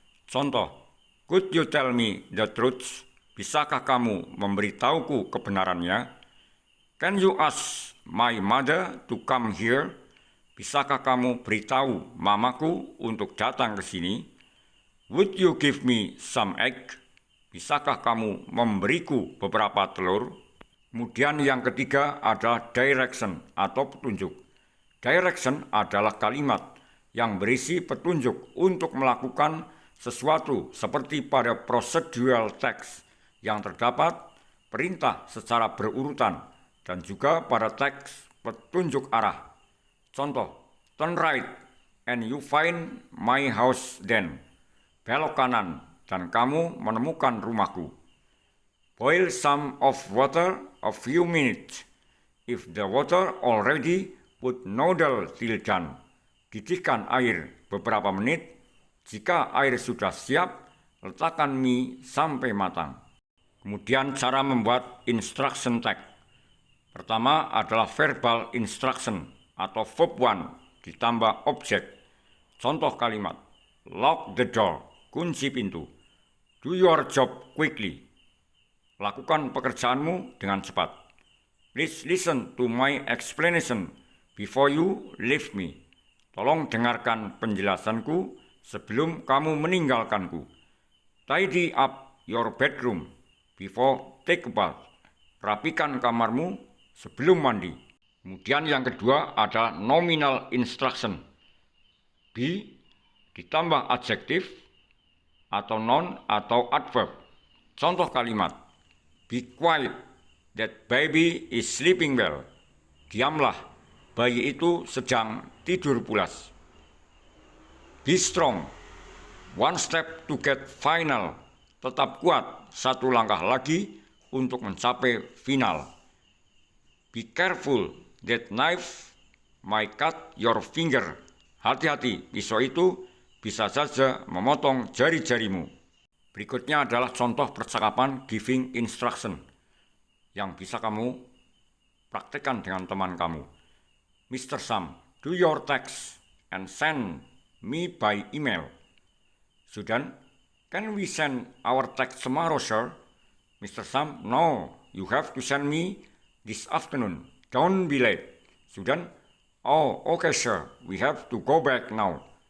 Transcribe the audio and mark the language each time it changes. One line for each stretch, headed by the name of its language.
Indonesian: Contoh,
English: could you tell me the truth?
Indonesian: Bisakah kamu memberitahuku kebenarannya?
English: Can you ask my mother to come here?
Indonesian: Bisakah kamu beritahu mamaku untuk datang ke sini?
English: Would you give me some egg?
Indonesian: Bisakah kamu memberiku beberapa telur? Kemudian yang ketiga adalah direction atau petunjuk. Direction adalah kalimat yang berisi petunjuk untuk melakukan sesuatu seperti pada procedural text yang terdapat perintah secara berurutan dan juga pada teks petunjuk arah. Contoh,
English: turn right and you find my house then.
Indonesian: Belok kanan dan kamu menemukan rumahku.
English: Boil some of water a few minutes. If the water already, put noodle till done.
Indonesian: Didihkan air beberapa menit. Jika air sudah siap, letakkan mie sampai matang. Kemudian cara membuat instruction text. Pertama adalah verbal instruction atau verb 1 ditambah objek. Contoh kalimat,
English: lock the door,
Indonesian: kunci pintu.
English: Do your job quickly.
Indonesian: Lakukan pekerjaanmu dengan cepat.
English: Please listen to my explanation before you leave me.
Indonesian: Tolong dengarkan penjelasanku sebelum kamu meninggalkanku.
English: Tidy up your bedroom before take a bath.
Indonesian: Rapikan kamarmu sebelum mandi. Kemudian yang kedua ada nominal instruction. Be ditambah adjektif atau noun atau adverb. Contoh kalimat.
English: Be quiet, that baby is sleeping well.
Indonesian: Diamlah, bayi itu sedang tidur pulas.
English: Be strong, one step to get final.
Indonesian: Tetap kuat, satu langkah lagi untuk mencapai final.
English: Be careful, that knife might cut your finger.
Indonesian: Hati-hati, pisau itu bisa saja memotong jari-jarimu. Berikutnya adalah contoh percakapan giving instruction yang bisa kamu praktekkan dengan teman kamu.
English: Mr. Sam, do your text and send me by email. Sudan, can we send our text tomorrow, sir? Mr. Sam, no, you have to send me this afternoon. Don't be late. Sudan, oh, okay, sir, we have to go back now.